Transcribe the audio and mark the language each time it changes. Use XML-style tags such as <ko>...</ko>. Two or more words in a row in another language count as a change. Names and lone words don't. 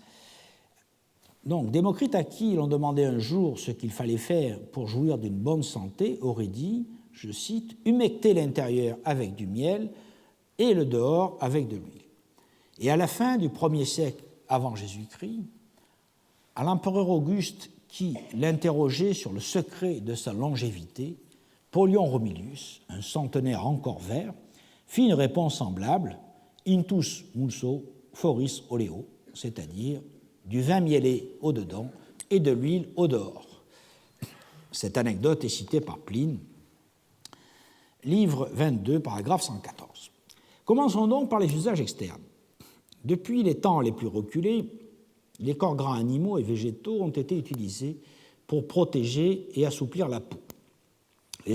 <fr>Donc, Démocrite, à qui l'on demandait un jour ce qu'il fallait faire pour jouir d'une bonne santé, aurait dit, je cite, « humecter l'intérieur avec du miel et le dehors avec de l'huile ». Et à la fin du 1er siècle avant Jésus-Christ, à l'empereur Auguste qui l'interrogeait sur le secret de sa longévité, Polion Romilius, un centenaire encore vert, fit une réponse semblable,</fr> <la>intus muso foris oleo,</la> <fr>c'est-à-dire du vin mielé au dedans et de l'huile au dehors. Cette anecdote est citée par Pline, livre 22, paragraphe 114. Commençons donc par les usages externes. Depuis les temps les plus reculés, les corps gras animaux et végétaux ont été utilisés pour protéger et assouplir la peau.</fr>